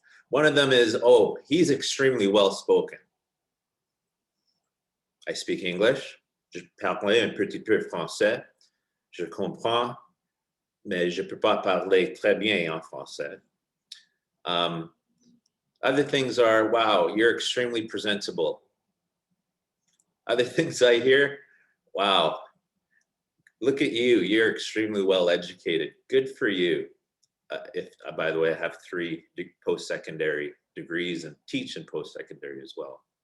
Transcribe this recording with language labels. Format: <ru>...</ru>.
<en>One of them is, oh, he's extremely well spoken. I speak English.</en> <fr>Je parle un petit peu français. Je comprends, mais je peux pas parler très bien en français.</fr> <en>Other things are, wow, you're extremely presentable. Other things I hear, wow, look at you, you're extremely well educated. Good for you. By the way, I have 3 post-secondary degrees and teach in post-secondary as well.</en>